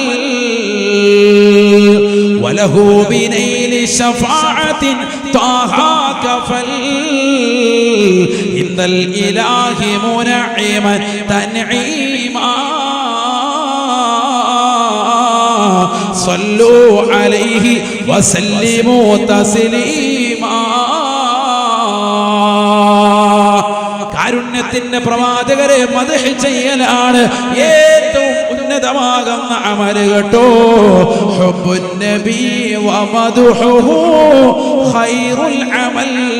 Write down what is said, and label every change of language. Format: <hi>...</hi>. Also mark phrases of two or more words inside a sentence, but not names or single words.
<ar>وله بنيل شفاعة طه كفل عند الإله منعما تنعيما صلوا عليه وسلموا تسليما.</ar> <ml>കാരുണ്യത്തിന്റെ പ്രവാചകരെ മദ്ഹ് ചെയ്യലാണ് ഏറ്റവും ഉന്നതമാകുന്ന അമൽ കേട്ടോ.</ml> <ar>حب النبي و مدحه خير العمل.</ar>